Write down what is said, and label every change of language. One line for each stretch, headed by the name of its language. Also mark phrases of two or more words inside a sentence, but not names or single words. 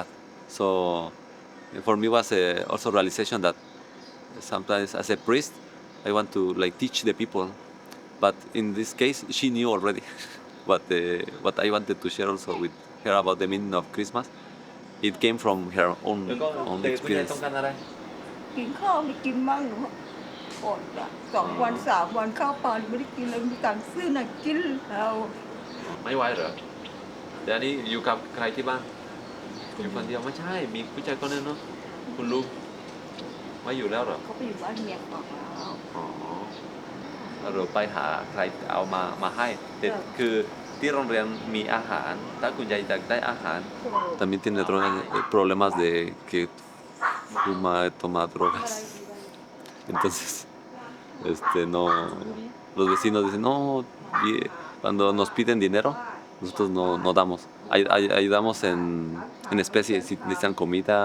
English: So for me was also realization that sometimes as a priest I want to like teach the people, but in this case she knew already. But what I wanted to share also with her about the meaning of Christmas, it came from her own experience.
Thai: กินข้าวไม่กินมั่งหนูอดอ่ะ2 วัน 3 วันข้าวปลาไม่ได้กินเลยมีตังค์ซื้อน่ะกินแล้ว ไม่ไหวเหรอเดี๋ยวนี้อยู่กับใครที่บ้านอยู่คนเดียวไม่ใช่มีผู้ชายคนนึงเนาะคุณลุงไม่อยู่แล้วเหรอ เขาไปอยู่บ้านเมียก่อนแล้ว อ๋อเราไปหาใครเอามาให้แต่คือที่โรงเรียนมีอาหารถ้าคุณยายอยากได้อาหาร
Spanish: también tiene problemas de que fuma toma drogas entonces no los vecinos dicen no cuando nos piden dinero nosotros no damos ayudamos en especie si necesitan comida